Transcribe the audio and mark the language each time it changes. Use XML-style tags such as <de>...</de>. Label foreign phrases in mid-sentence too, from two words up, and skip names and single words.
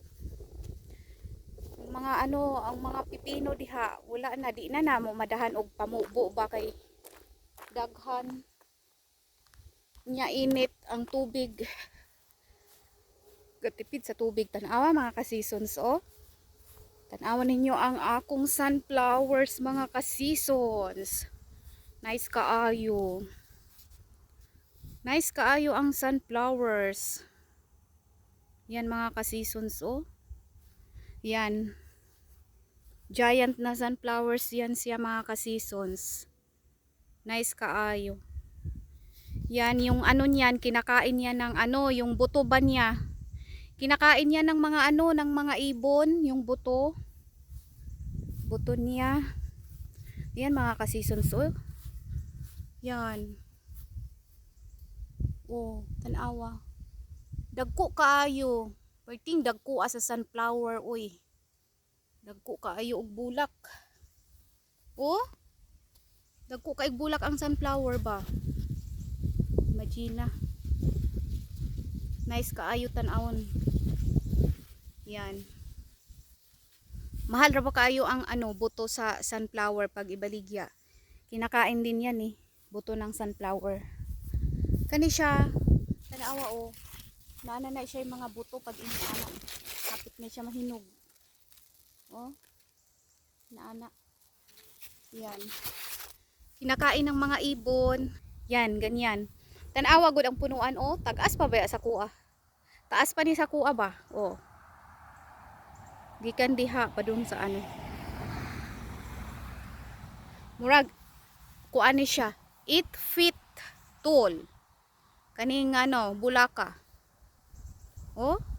<ceb>Ang mga ang mga pipino diha, wala na, di na mo madahan og pamubo ba kay daghan nya init ang tubig. Gatipid sa tubig, tanawa mga ka-seasons, oh. Tanawa ninyo ang akong sunflowers mga ka-seasons. Nice kaayo. Nice kaayo ang sunflowers. Yan mga ka-seasons, oh. Yan. Giant na sunflowers yan siya mga ka-seasons. Nice kaayo.</ceb> <tl>Yan yung niyan, kinakain niya ng yung buto ba niya. Kinakain niya ng mga ng mga ibon, yung buto. Buto niya. Yan mga ka-seasons, oh. Yan. Oh,</tl> <ceb>tanawa. Dagko kaayo. Perting dagko sa sunflower, oy. Dagko kaayo og bulak. Oh? Dagko kay bulak ang sunflower ba? Imagine na. Nice kaayo tan-awon. Yan. Mahal ra ba kaayo ang buto sa sunflower pag ibaligya.</ceb> <tl>Kinakain din yan, eh. Buto ng sunflower.</tl> <ceb>Kani siya Tanawa o.</ceb> <tl>Nana na siya yung mga buto pag inaana.</tl> <ceb>Kapit na siya mahinog. Oh. Naana. Yan.</ceb> <tl>Kinakain ng mga ibon. Yan, ganyan.</tl> <ceb>Tanawa gud ang punuan o. Tagas pa ba sa kuha? Taas pa ni sa kuha ba? O. Gikan diha pa dun sa ano. Murag. Kuha ni siya.</ceb> <en>8 feet tall.</en> <ceb>Kaning ano, bulaka. Oh.</ceb>